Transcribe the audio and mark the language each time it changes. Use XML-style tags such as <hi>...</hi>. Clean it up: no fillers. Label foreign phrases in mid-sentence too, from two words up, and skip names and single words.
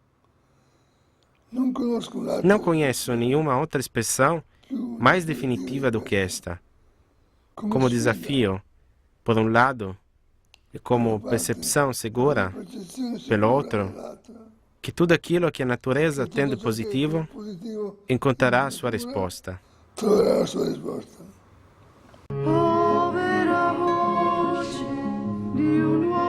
<pt>Não conheço nenhuma outra expressão mais definitiva do que esta. Como desafio, por um lado, e como percepção segura, pelo outro, que tudo aquilo que a natureza tem de positivo encontrará a sua resposta.</pt> <it>Troverà a sua risposta. Povera voce di un</it>